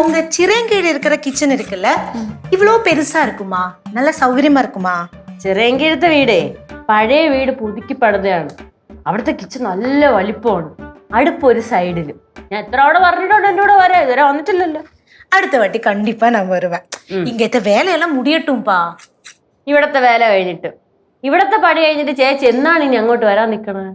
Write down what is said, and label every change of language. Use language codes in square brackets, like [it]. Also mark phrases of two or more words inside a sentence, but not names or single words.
[ta] சிறங்கீழ இருக்கிற கிச்சன் இருக்குல்ல இவ்வளோ பெருசா இருக்குமா? நல்ல சௌகரியமா இருக்குமா? [ml] ചിറയൻകീഴത്തെ വീടേ പഴയ വീട് പുതുക്കി പണിതാണ്. അവിടുത്തെ കിച്ചൺ നല്ല വലിപ്പമാണ്. അടുപ്പ് ഒരു സൈഡിലും. ഞാൻ എത്ര അവിടെ പറഞ്ഞിട്ടുണ്ട് എൻ്റെ കൂടെ വരാം, ഇതുവരെ വന്നിട്ടില്ലല്ലോ. [ta] அடுத்த வாட்டி கண்டிப்பா நான் வருவேன். இங்ஙனத்தெ வேலையெல்லாம் முடியட்டும்பா. [ml] ഇവിടത്തെ വേല കഴിഞ്ഞിട്ട് ഇവിടത്തെ പണി കഴിഞ്ഞിട്ട് ചേച്ചി എന്നാണ് ഇനി അങ്ങോട്ട് വരാൻ നിൽക്കണത്?